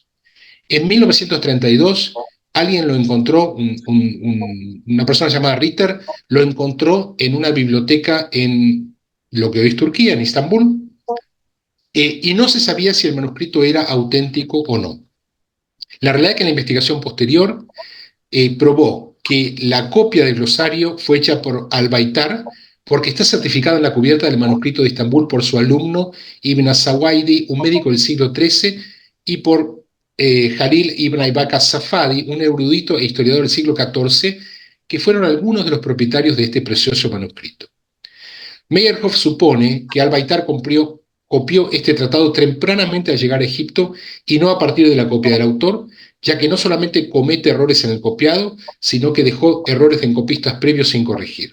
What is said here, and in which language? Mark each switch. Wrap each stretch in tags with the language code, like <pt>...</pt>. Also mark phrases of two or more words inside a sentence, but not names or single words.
<es>En 1932, alguien lo encontró, una persona llamada Ritter, lo encontró en una biblioteca en lo que hoy es Turquía, en Istambul, y no se sabía si el manuscrito era auténtico o no. La realidad es que la investigación posterior probó que la copia del glosario fue hecha por Al-Baitar, porque está certificado en la cubierta del manuscrito de Estambul por su alumno Ibn Sawaidi, un médico del siglo XIII, y por Jalil ibn Aybak as-Safadi, un erudito e historiador del siglo XIV, que fueron algunos de los propietarios de este precioso manuscrito. Meyerhoff supone que Al-Baitar copió este tratado tempranamente al llegar a Egipto y no a partir de la copia del autor, ya que no solamente comete errores en el copiado, sino que dejó errores en copistas previos sin corregir.</es>